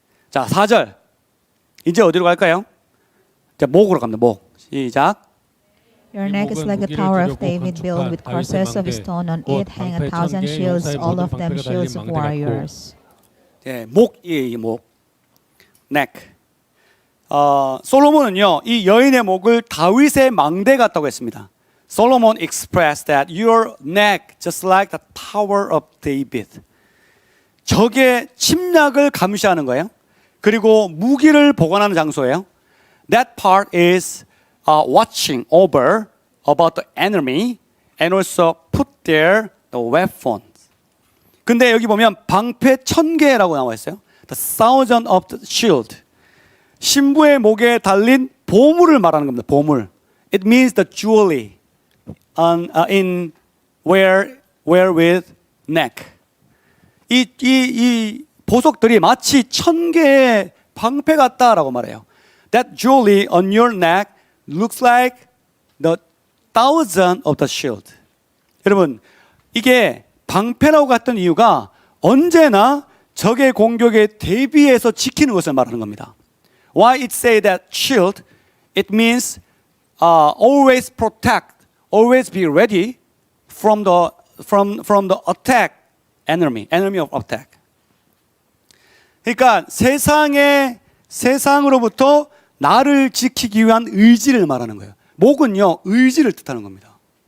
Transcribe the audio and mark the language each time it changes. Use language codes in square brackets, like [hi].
[ko] 자, 4절. 이제 어디로 갈까요? 자, 목으로 갑니다. 목. 시작. [en] Your neck is like a tower of David built with courses of stone on it hang 1,000 shields, all of them shields of warriors. [ko] 예, 목이에요, 목. neck. 솔로몬은요, 이 여인의 목을 다윗의 망대 같다고 했습니다. [en] Solomon expressed that your neck just like the tower of David. [ko] 적의 침략을 감시하는 거예요. 그리고 무기를 보관하는 장소예요. [en] That part is watching over about the enemy and also put there the weapons. [ko] 근데 여기 보면 방패 1000개라고 나와 있어요. [en] The thousand of the shield. [ko] 신부의 목에 달린 보물을 말하는 겁니다. 보물. [en] It means the jewelry in wherewith neck. [ko] 이 보석들이 마치 1000개의 방패 같다라고 말해요. [en] That jewelry on your neck looks like the thousand of the shield. [ko] 여러분, 이게 방패라고 같은 이유가 언제나 적의 공격에 대비해서 지키는 것을 말하는 겁니다. [en] Why it say that shield? It means always protect, always be ready from the attack enemy of attack. [ko] 그러니까 세상으로부터 나를 지키기 위한 의지를 말하는 거예요. 목은요, 의지를 뜻하는 겁니다.